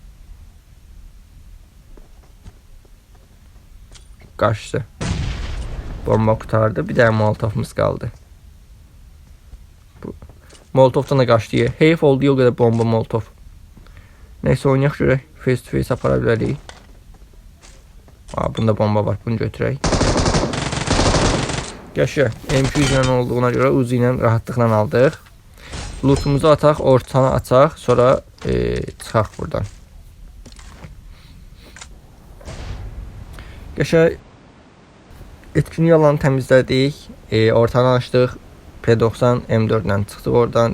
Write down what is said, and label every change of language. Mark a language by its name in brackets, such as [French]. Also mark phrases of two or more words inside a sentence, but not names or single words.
[Azerbaijani] Qaçdı. Bomba qutardı, bir dənə molotovumuz qaldı. Molotovdan da qaçdı. Heyf oldu o qədər bomba molotov. Neysə, oynayaq görək. [English] Face to face [Azerbaijani] apara bilərik. Bunda bomba var, bunu götürək. Qəşəng. M200 ilə olduğuna görə Uzi ilə rahatlıqla aldıq. Lootumuzu ataq, ortanı açaq, sonra çıxaq buradan. Qəşəng [Turkish] etkinlik alanı [Azerbaijani] təmizlədik, ortanı açdıq, P90 M4 ilə çıxdıq oradan.